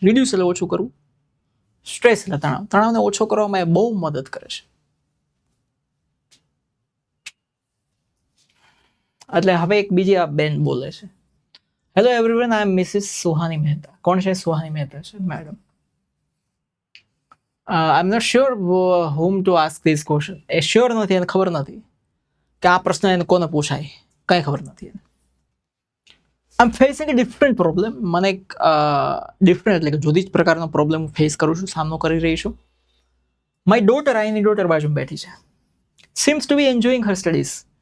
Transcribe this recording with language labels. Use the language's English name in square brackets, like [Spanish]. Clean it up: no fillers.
[Gujarati] Reduce એટલે ઓછું કરવું, સ્ટ્રેસ એટલે તણાવને ઓછો કરવામાં એ બહુ મદદ કરે છે. એટલે હવે એક બીજી આ બેન બોલે છે, [English] Hello everyone, I am Mrs Suhani Mehta. [Gujarati] કોણ છે? સુહાની મહેતા છે madam. [English] I am not sure whom to ask this question. [Gujarati] A sure નથી, એને ખબર નથી કે આ પ્રશ્ન એને કોને પૂછાય, કઈ ખબર નથી એને. [English] I am facing a different problem. [Gujarati] મને એક ડિફરન્ટ એટલે કે જુદી જ પ્રકારનો પ્રોબ્લેમ ફેસ કરું છું, સામનો કરી રહી છું. [English] my daughter, [Gujarati] આઈની ડોટર બાજુમાં બેઠી છે, [English] Seems to be enjoying her studies.